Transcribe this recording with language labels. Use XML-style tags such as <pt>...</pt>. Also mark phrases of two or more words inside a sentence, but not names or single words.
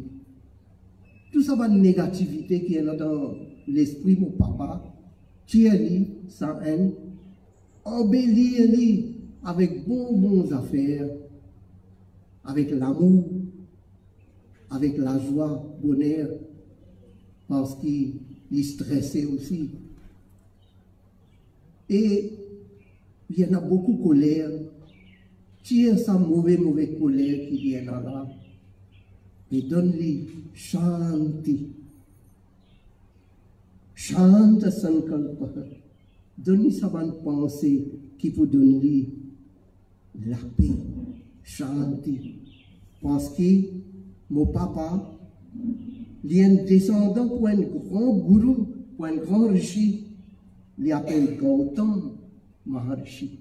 <fr>Tout ça, la négativité qui est là dans l'esprit, mon papa, tire-les, sa haine, embellis-les avec bonnes affaires, avec l'amour, avec la joie, bonheur, parce qu'il est stressé aussi. Et il y en a beaucoup de colère. Tire sa mauvaise colère qui vient là et donne-lui shanti.</fr> <sa>शान्त संकल्प.</sa> <fr>Donne-lui sa bonne pensée qui peut donner la paix. Shanti. Parce que mon papa, il est un descendant pour un grand gourou, pour un grand rishi. Il appelle Gautam Maharishi.</fr>